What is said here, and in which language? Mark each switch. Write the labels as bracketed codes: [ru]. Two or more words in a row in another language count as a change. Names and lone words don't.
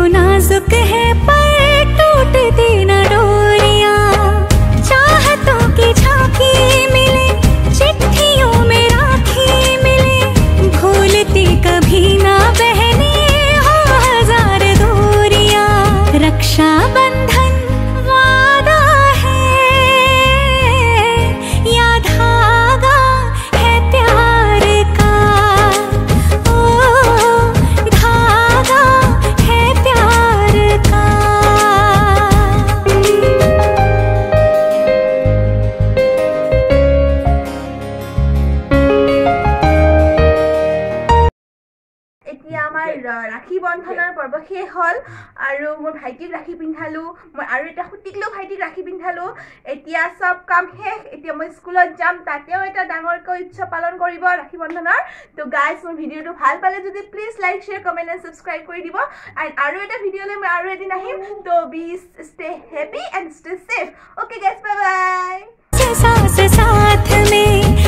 [hi] नाजुक है पर टूटती न डोरियां चाहतों की झांकी मिले चिट्ठियों में राखी मिले भूलती कभी ना बहने हो हजार दूरियां रक्षा बंधन वादा है या धागा है प्यार का ओ धागा है प्यार का [as] এতিয়া আমাৰ ৰাখী বন্ধনৰ পৰ্ব শেষ হ'ল আৰু মোৰ ভাইটিক ৰাখী পিন্ধালোঁ মই আৰু এটা সুতিকলৈও ভাইটিক ৰাখী পিন্ধালোঁ এতিয়া চব কাম শেষ এতিয়া মই স্কুলত যাম তাতেও এটা ডাঙৰকৈ উৎসৱ পালন কৰিব ৰাখী বন্ধনৰ তো গাইজ মোৰ ভিডিঅ'টো ভাল পালে যদি [en] please like share comment and subscribe [as] কৰি দিব আৰু এটা ভিডিঅ'লৈ মই আৰু এদিন আহিম তো [en] be stay happy and stay safe okay guys bye bye [hi] सांस साथ में